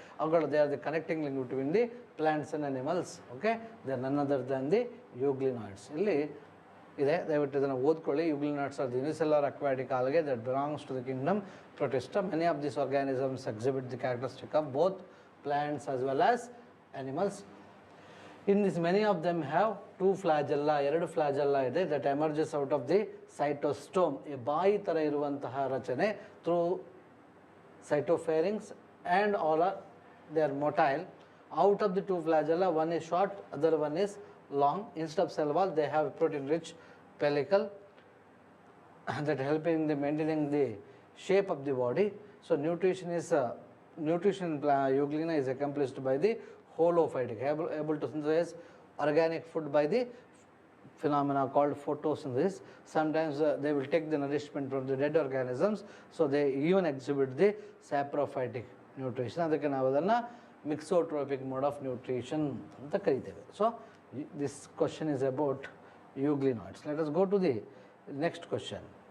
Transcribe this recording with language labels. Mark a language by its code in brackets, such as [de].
[kn] ಅವುಗಳು [en] They are the connecting link between the plants and animals. Okay, they are none other than the euglenoids. [kn] ಇಲ್ಲಿ ಇದೆ, ದಯವಿಟ್ಟು ಇದನ್ನು ಓದ್ಕೊಳ್ಳಿ. [en] Euglenoids are the unicellular aquatic algae that belongs to the kingdom Protista. Many of this organisms exhibit the characteristic of both plants as well as animals. In this, many of them have 2 flagella, 2 flagella ಇದೆ, that emerges out of the cytostome, a [kn] ಬಾಯಿ ಥರ ಇರುವಂತಹ ರಚನೆ, [en] through cytopharynx, and all are they are motile. Out of the 2 flagella, one is short, other one is long. Instead of cell wall, they have protein rich pellicle that helping the maintaining the shape of the body. So nutrition euglena is accomplished by the holophytic, able to synthesize organic food by the phenomena called photosynthesis. Sometimes they will take the nourishment from the dead organisms, so they even exhibit the saprophytic nutrition. [kn] ಅದಕ್ಕೆ ನಾವು ಅದನ್ನು ಮಿಕ್ಸೋಟ್ರೋಪಿಕ್ mode of nutrition ಅಂತ ಕರಿತೇವೆ. [en] So this question is about euglenoids. Let us go to the next question.